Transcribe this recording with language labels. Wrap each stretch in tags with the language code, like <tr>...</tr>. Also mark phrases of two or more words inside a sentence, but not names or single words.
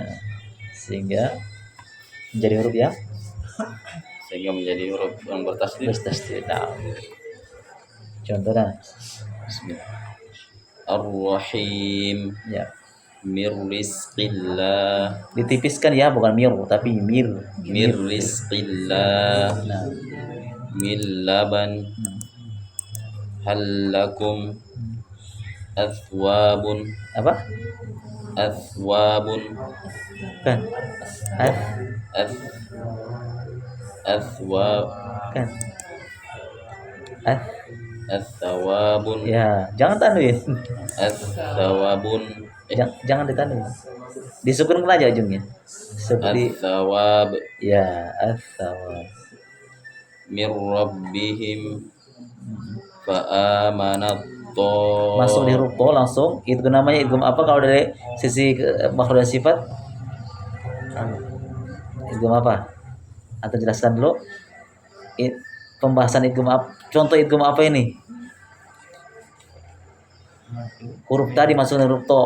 <id>sehingga menjadi huruf ya sehingga menjadi huruf yang bertasdid. bertasdid. Nah, contohnya Ar-Rahim ya</id> <ar>mir rizqillah</ar> <id>ditipiskan ya, bukan mir tapi mir.</id> <ar>mir rizqillah</ar> <id>Nah,</id> <ar>min laban halakum athwabun</ar> <id>apa? athwabun Kan.</id> <ar>ath athwab</ar> <id>Kan. athwabun Ya, jangan tanwin. athwabun Jangan ditanwin. Disukun aja ujungnya. Seperti athwab ya, as-sawab.</id> <ar>mir rabbihim fa amanat</ar> <id>Masuk di huruf to langsung. Itu namanya idgham apa kalau dari sisi makhraj dan sifat? Idgham apa? Atau jelaskan dulu. Pembahasan idgham apa? Contoh idgham apa ini? Huruf tadi masuk huruf to.</id>